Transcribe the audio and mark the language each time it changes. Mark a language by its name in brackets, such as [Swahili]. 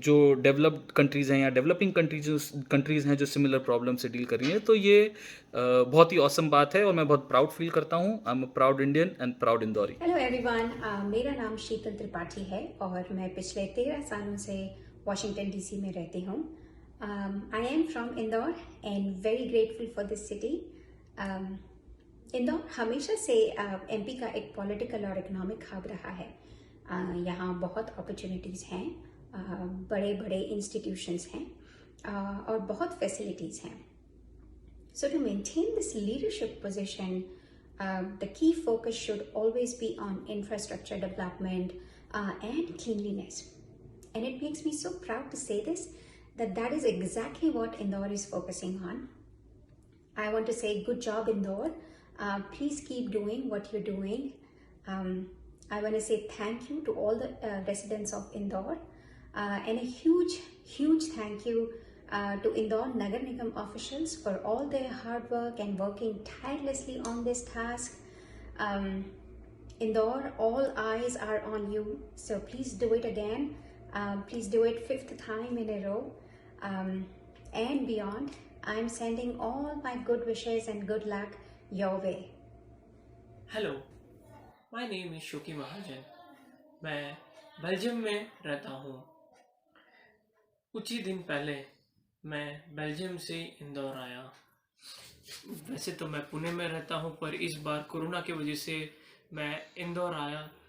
[Hindi] जो developed countries हैं या डेवलपिंग कंट्रीज़ हैं जो सिमिलर प्रॉब्लम से डील कर रही हैं, तो ये बहुत ही ऑसम बात है और मैं बहुत प्राउड फील करता हूँ। [English] I am a proud Indian and proud इंदौरी। [Hindi] Hello everyone, मेरा नाम शीतल त्रिपाठी है और मैं पिछले 13 सालों से वॉशिंगटन DC में रहती हूँ। [English] I am from Indore and very grateful for this city. [Hindi] Indore हमेशा से MP का एक पॉलिटिकल और इकोनॉमिक हब रहा है। यहाँ बहुत अपॉर्चुनिटीज़ हैं, बड़े बड़े इंस्टीट्यूशंस हैं और बहुत फैसिलिटीज़ हैं। [English] So to maintain this leadership position, The key focus should always be on infrastructure development and cleanliness. And it makes me so proud to say this, that is exactly what Indore is focusing on. I want to say good job, Indore. Please keep doing what you're doing. I want to say thank you to all the residents of Indore, and a huge thank you to Indore Nagar Nigam officials for all their hard work and working tirelessly on this task. Indore, all eyes are on you, so please do it again. Please do it 5th time in a row, and beyond. I'm sending all my good wishes and good luck your way. Hello, my name is Shoki Mahajan. [Hindi] मैं Belgium में रहता हूँ। कुछ ही दिन पहले मैं Belgium से इंदौर आया। वैसे तो मैं पुणे में रहता हूँ, पर इस बार कोरोना की वजह से मैं इंदौर आया।